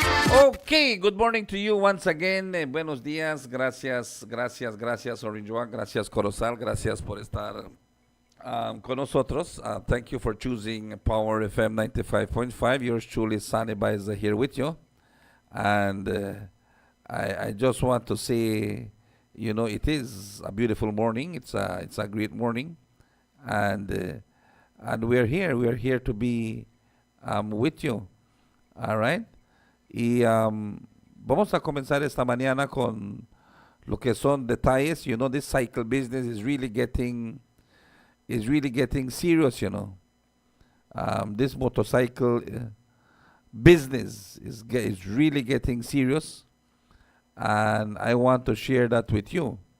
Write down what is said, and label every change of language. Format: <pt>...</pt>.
<en>Okay, good morning to you once again.</en> <es>Buenos días, gracias Orange One, gracias Corozal, gracias por estar con nosotros.</es> <en>Thank you for choosing Power FM 95.5. Yours truly, Sunny Baez here with you. And I just want to say, it is a beautiful morning. It's a great morning. And we're here. We're here to be with you. All right.</en> <es>Y vamos a comenzar esta mañana con lo que son detalles.</es> <en>This cycle business is really getting serious. This motorcycle business is really getting serious, and I want to share that with you.</en>